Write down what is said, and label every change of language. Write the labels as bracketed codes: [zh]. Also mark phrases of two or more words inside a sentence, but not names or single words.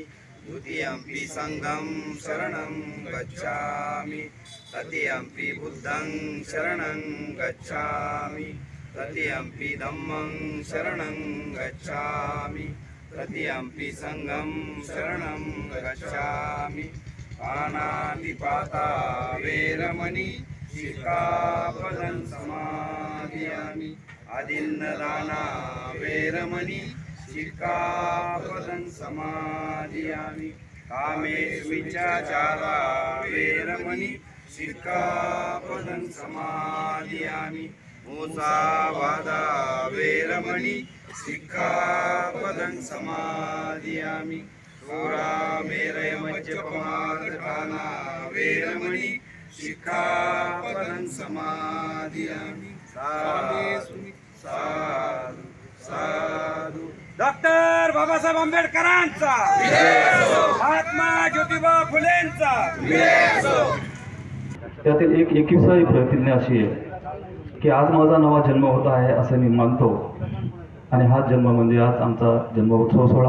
[pi] द्वितीयंपि संघं शरणं गच्छामि. तृतीयंपि बुद्धं शरणं गच्छामि. तृतीयंपि धम्मं शरणं गच्छामि. तृतीयंपि संघं शरणं गच्छामि. पानातिपाता वेरमणि शिखापदं समादियामि. आदिन्नदाना वेरमणि शिखापदं समादियामि. कामेष्विचाचारा वेरमणि शिखापदं समादियामि. मूसावादा वेरमणि शिखापदं समादियामि. मेरयमज्जपमादपाना वेरमणि शिखापदं समादियामि. साधु साधु. [mr] डॉक्टर बाबासाहेब आंबेडकरांचा महात्मा ज्योतिबा फुलेंचा. त्यातील एक 21वी प्रतिज्ञा अशी आहे की आज माझा नवा जन्म होत आहे असे मी मानतो आणि हाच जन्म म्हणजे आज आमचा जन्मोत्सव सोहळा.